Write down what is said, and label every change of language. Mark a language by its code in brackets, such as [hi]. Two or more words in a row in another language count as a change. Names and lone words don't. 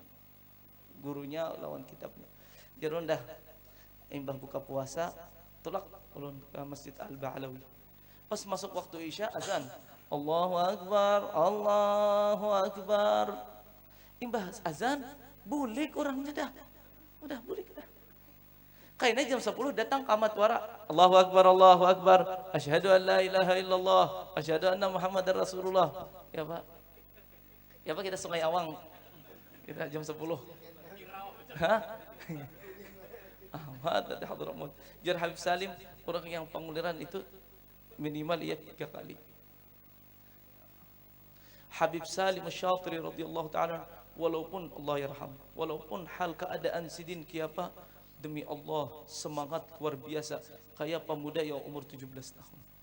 [bjn] Gurunya lawan kitabnya. Jadi dah imbah buka puasa tulak ulun ke Masjid Al-Ba'lawi. Pas masuk waktu Isya azan. [ar] الله أكبر، الله أكبر. [bjn] Imbah azan, bulik orangnya dah. Udah bulik dah. Kayaknya jam 10 datang kamat wara. [ar] الله أكبر، الله أكبر. أشهد أن لا إله إلا الله، أشهد أن محمدا رسول الله. [bjn] Ya Pak. Ya Pak, kita Sungai Awang. Kita jam 10. Hah? Ahmad di Hadramaut. Jar Habib Salim, orang yang penguliran itu minimal ia 3 kali. Habib Salim Asy-Syatiri [ar] رضي الله تعالى, [bjn] walaupun [ar] الله يرحم, [bjn] walaupun hal keadaan sidin kiapa, demi Allah semangat luar biasa kayak pemuda yang umur 17 tahun.